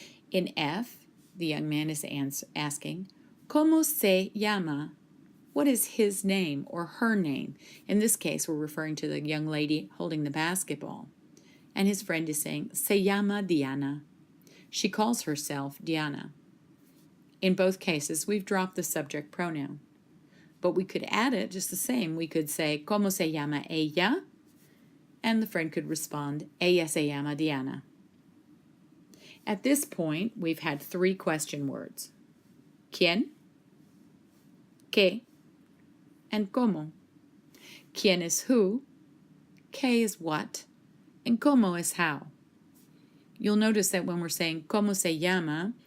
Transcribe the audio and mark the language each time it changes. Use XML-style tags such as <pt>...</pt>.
<en>In F, the young man is asking,</en> <es>¿Cómo se llama?</es> <en>What is his name or her name? In this case, we're referring to the young lady holding the basketball. And his friend is saying,</en> <es>Se llama Diana.</es> <en>She calls herself Diana. In both cases, we've dropped the subject pronoun. But we could add it just the same. We could say,</en> <es>¿Cómo se llama ella?</es> <en>And the friend could respond,</en> <es>Ella se llama Diana.</es> <en>At this point, we've had 3 question words. ¿Quién? ¿Qué? And ¿cómo? ¿Quién is who? ¿Qué is what? And ¿cómo is how? You'll notice that when we're saying</en> <es>¿Cómo se llama?</es>